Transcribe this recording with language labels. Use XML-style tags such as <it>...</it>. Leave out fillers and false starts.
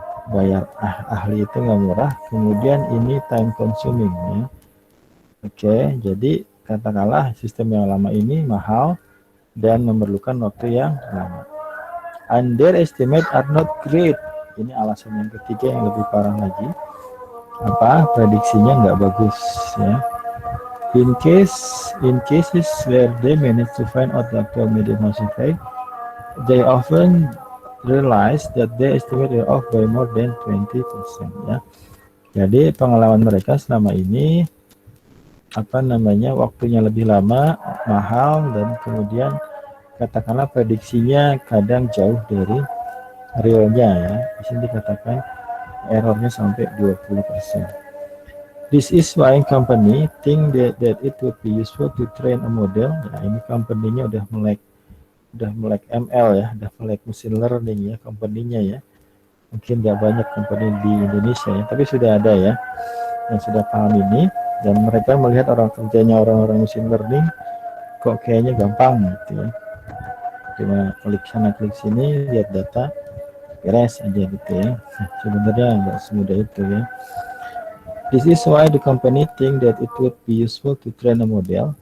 <id>Bayar ahli itu nggak murah, kemudian ini</id> <en>time consuming</en> <id>ya. Oke, jadi katakanlah sistem yang lama ini mahal dan memerlukan waktu yang lama.</id> <en>Underestimate are not great.</en> <id>Ini alasan yang ketiga yang lebih parah lagi. Apa? Prediksinya nggak bagus ya.</id> <en>In cases where they manage to find out the actual median housing price, they often realize that they estimate it off by more than 20% ya.</en> <id>Jadi pengalaman mereka selama ini waktunya lebih lama, mahal, dan kemudian katakanlah prediksinya kadang jauh dari realnya ya. Di sini dikatakan errornya sampai 20%.</id> <en>This is why company think that it would be useful to train a model.</en> <id>Nah, ini company-nya udah melek ML ya, udah melek machine learning ya, company-nya ya. Mungkin nggak banyak company di Indonesia ya, tapi sudah ada ya yang sudah paham ini, dan mereka melihat orang-orang machine learning kok kayaknya gampang gitu ya. Cuma klik sana klik sini, lihat data, beres aja gitu ya. Sebenarnya nggak semudah itu ya.</id> <en>This is why the company think that it would be useful to train a model.</en>